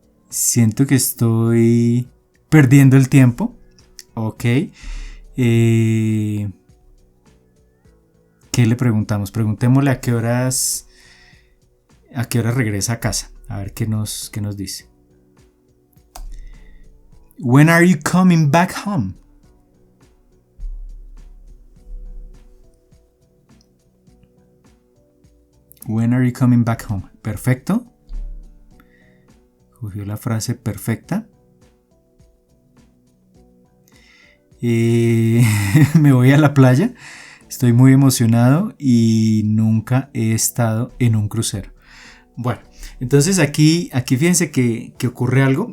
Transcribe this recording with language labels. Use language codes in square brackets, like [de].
[es] Siento que estoy perdiendo el tiempo. Ok. ¿Qué le preguntamos? Preguntémosle a qué hora regresa a casa. A ver qué nos dice. [en] When are you coming back home? When are you coming back home? [es] Perfecto. Cogió la frase perfecta. Me voy a la playa. Estoy muy emocionado y nunca he estado en un crucero. Bueno, entonces aquí fíjense que ocurre algo.